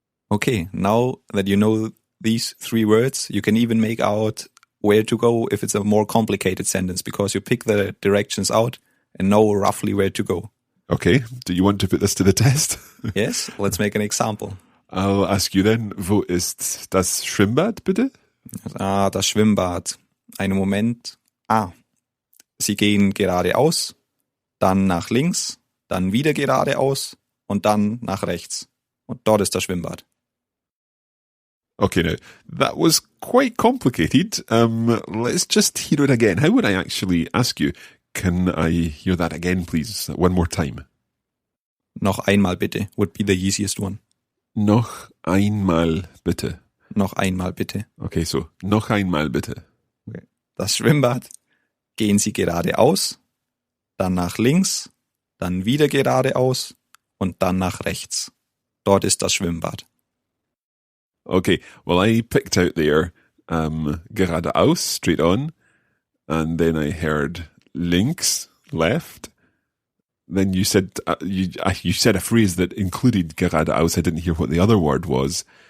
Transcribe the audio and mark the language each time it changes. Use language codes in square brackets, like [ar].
[en] Okay, now that you know these three words, you can even make out where to go if it's a more complicated sentence, because you pick the directions out and know roughly where to go. Okay, do you want to put this to the test? Yes, let's make an example. I'll ask you then, [de] wo ist das Schwimmbad, bitte? Das Schwimmbad. Einen Moment. Sie gehen geradeaus, dann nach links, dann wieder geradeaus und dann nach rechts. Und dort ist das Schwimmbad. [en] Okay, now, that was quite complicated. Let's just hear it again. How would I actually ask you? Can I hear that again, please? One more time. [de] Noch einmal bitte [en] would be the easiest one. [de] Noch einmal, bitte. Noch einmal bitte. Okay, so, noch einmal, bitte. Okay. Das Schwimmbad. Gehen Sie geradeaus, dann nach links, dann wieder geradeaus und dann nach rechts. Dort ist das Schwimmbad. [en] Okay, well, I picked out there geradeaus, straight on, and then I heard links, left. Then you said you said a phrase that included geradeaus. I didn't hear what the other word was.